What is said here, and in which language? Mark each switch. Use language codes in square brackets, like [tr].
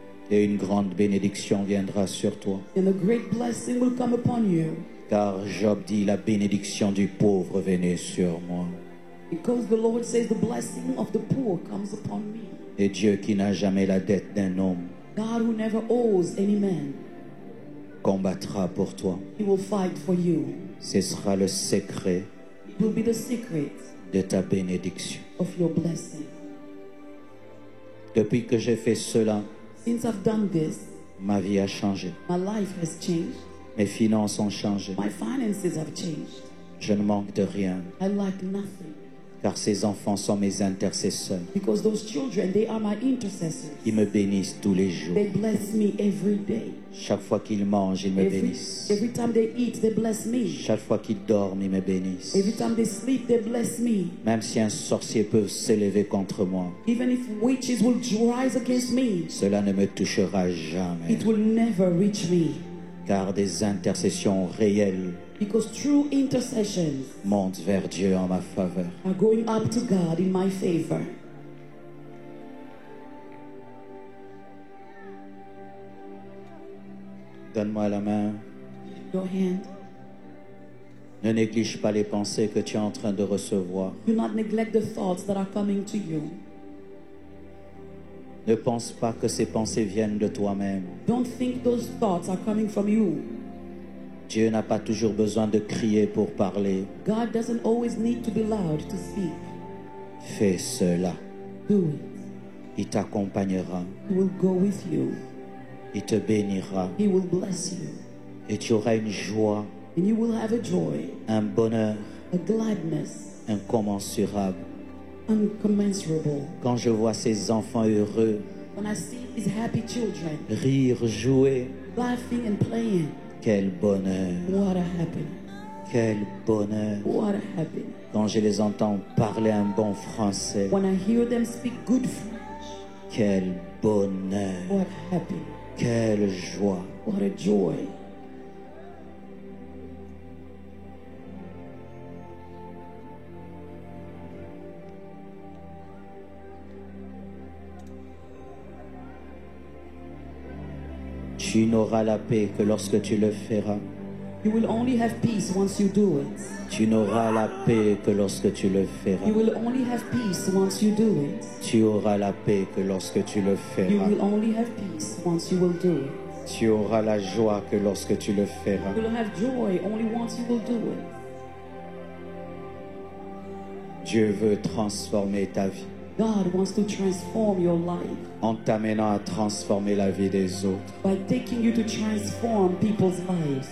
[fr] Et une grande bénédiction viendra sur toi. [en] And a great blessing will come upon you. [fr] Car Job dit, la bénédiction du pauvre venait sur moi. [en] Because the Lord says the blessing of the poor comes upon me. [fr] Et Dieu qui n'a jamais la dette d'un homme [en] God who never owes any man, [fr] combattra pour toi. [en] He will fight for you. [fr] Ce sera le secret [en] It will be the secret [fr] de ta bénédiction. [en] of your blessing. [fr] Depuis que j'ai fait cela, [en] Since I've done this, [fr] ma vie a changé. [en] my life has changed. [fr] Mes finances ont changé. [en] My finances have changed. [fr] Je ne manque de rien, [en] I lack nothing. [fr] car ces enfants sont mes intercesseurs. [en] Because those children, they are my intercessors. [fr] Ils me bénissent tous les jours. [en] They bless me every day. [fr] Chaque fois qu'ils mangent, ils me bénissent. [en] Every time they eat, they bless me. [fr] Chaque fois qu'ils dorment, ils me bénissent. [en] Every time they sleep, they bless me. [fr] Même si un sorcier peut s'élever contre moi, [en] Even if witches will rise against me, [fr] cela ne me touchera jamais. [en] it will never reach me. [fr] Car des intercessions réelles [en] Because true intercessions [fr] montent vers Dieu en ma faveur. [en] are going up to God in my favor. [fr] Donne-moi la main. [en] Your hand. [fr] Ne néglige pas les pensées que tu es en train de recevoir. [en] Do not neglect the thoughts that are coming to you. [fr] Ne pense pas que ces pensées viennent de toi-même. [en] Don't think those thoughts are coming from you. [fr] Dieu n'a pas toujours besoin de crier pour parler. [en] God doesn't always need to be loud to speak. [fr] Fais cela. [en] Do it. [fr] Il t'accompagnera. [en] He will go with you. [fr] Il te bénira. [en] He will bless you. [fr] Et tu auras une joie, [en] And you will have a joy, [fr] un bonheur [en] a gladness, [fr] incommensurable. [en] uncommensurable. [fr] Quand je vois ces enfants heureux, [en] When I see these happy children [fr] rire, jouer, [en] laughing and playing, [fr] quel bonheur, [en] what a happiness. [fr] quel bonheur. [en] What a happiness. [fr] Quand je les entends parler un bon français, [en] When I hear them speak good French, [fr] quel bonheur, [en] what happiness. [fr] quelle joie. [en] What a joy. [fr] Tu n'auras la paix que lorsque tu le feras. [en] You will only have peace once you do it. [fr] Tu n'auras la paix que lorsque tu le feras. [en] You will only have peace once you do it. [fr] Tu auras la paix que lorsque tu le [en] You [fr] feras. [en] will only have peace once you will do it. [fr] Tu auras la joie que lorsque tu le feras. [en] You will have joy only once you will do it. [fr] Dieu veut transformer ta vie. [en] God wants to transform your life [fr] en t'amenant à transformer la vie des autres. [en] by taking you to transform people's lives.